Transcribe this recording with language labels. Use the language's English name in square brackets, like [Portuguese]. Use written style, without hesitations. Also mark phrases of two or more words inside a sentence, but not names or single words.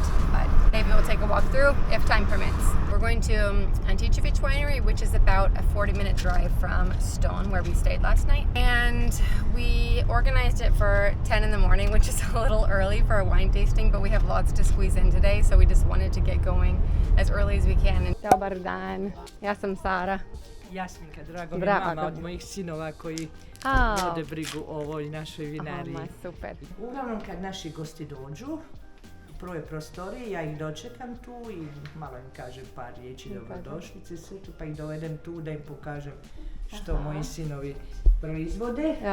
[English] But maybe we'll take a walk through if time permits. We're going to Anticevic Winery, which is about a 40-minute drive from Stone, where we stayed last night. And we organized it for 10 in the morning, which is a little early for a wine tasting, but we have lots to squeeze in today, so we just wanted to get going as early as we can. [Croatian] Dobar dan, ja sam Sara. Jasminka, drago mi mama od mojih sinova koji vode brigu o ovoj našoj vinariji. Super. Uglavnom kad naši gosti dođu, u prvoj prostoriji, ja ih dočekam tu i malo im kažem par riječi dobrodošlice, sve tu, pa ih dovedem tu da im pokažem što moji sinovi proizvode.